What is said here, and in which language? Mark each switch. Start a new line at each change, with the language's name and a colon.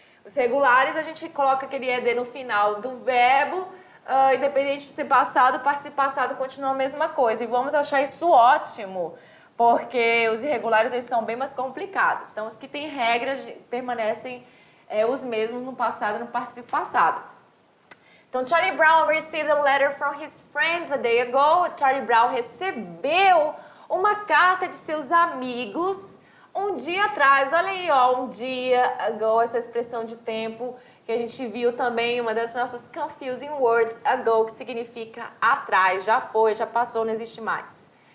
Portuguese: Os regulares, a gente coloca aquele ED no final do verbo, independente de ser passado, participio passado continua a mesma coisa. E vamos achar isso ótimo, porque os irregulares, eles são bem mais complicados. Então, os que têm regras permanecem os mesmos no passado e no participio passado.
English: Então, Charlie Brown received a letter from his friends a day ago.
Portuguese: Charlie Brown recebeu uma carta de seus amigos um dia atrás. Olha aí, ó, um dia ago, essa expressão de tempo que a gente viu também, uma das nossas confusing words, ago, que significa atrás, já foi, já passou, não existe mais.